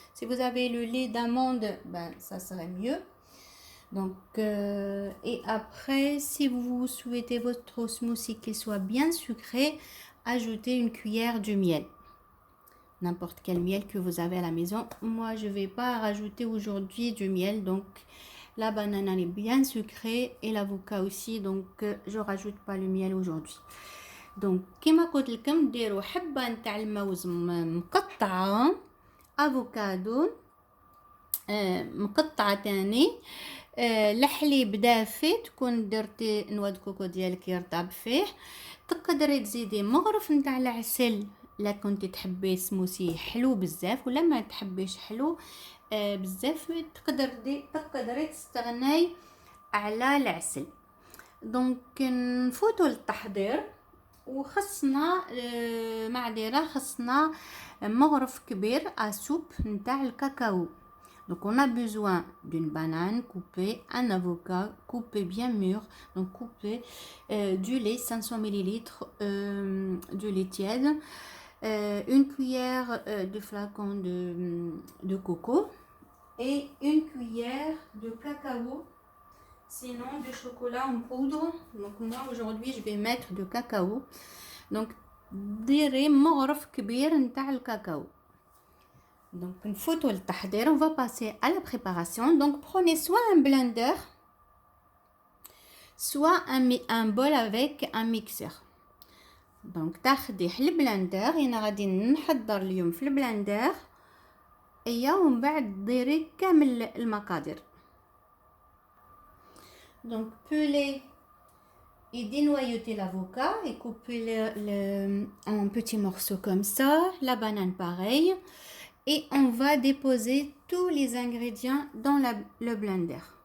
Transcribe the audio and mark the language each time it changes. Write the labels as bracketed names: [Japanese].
[French] Si vous avez le lait d'amande, ben ça serait mieux. Donc et après, si vous souhaitez votre smoothie qu'il soit bien sucré, ajoutez une cuillère de miel. N'importe quel miel que vous avez à la maison. Moi, je vais pas rajouter aujourd'hui du miel, donc la banane elle est bien sucrée et l'avocat aussi, donc je rajoute pas le miel aujourd'hui. [Arabic] دونك كما قلت لكم ديروا حبه نتاع الموز مقطعه، افوكادو مقطعه تاني، الحليب دافي تكون درتي نواه كوكو ديالك يرطب فيه. تقدري تزيدي مغرف نتاع العسل لا كنتي تحبي سموسي حلو بزاف، ولا ما تحبيش حلو بزاف تقدري تستغناي على العسل. دونك نفوتوا للتحضير. وخصنا معديرة، خصنا مغرف كبير اسوب نتاع الكاكاو. [French] Donc on a besoin d'une banane coupée, un avocat coupé bien mûr, donc coupé, du lait 500 ml, du lait tiède, une cuillère de flacon de coco et une cuillère de cacao, sinon de chocolat en poudre. Donc moi aujourd'hui je vais mettre de cacao. [Arabic] Donc ديري مغرف كبير نتاع الكاكاو. Donc نفوتوا للتحضير. [French] On va passer à la préparation. Donc prenez soit un blender, soit un bol avec un mixeur. [Arabic] Donc تاخدي البلندر. انا غادي نحضر اليوم في البلندر ومن بعد ديري كامل المقادير. [French] Donc pelez et dénoyautez l'avocat et coupez-le en petits morceaux comme ça. La banane pareil. Et on va déposer tous les ingrédients dans le blender.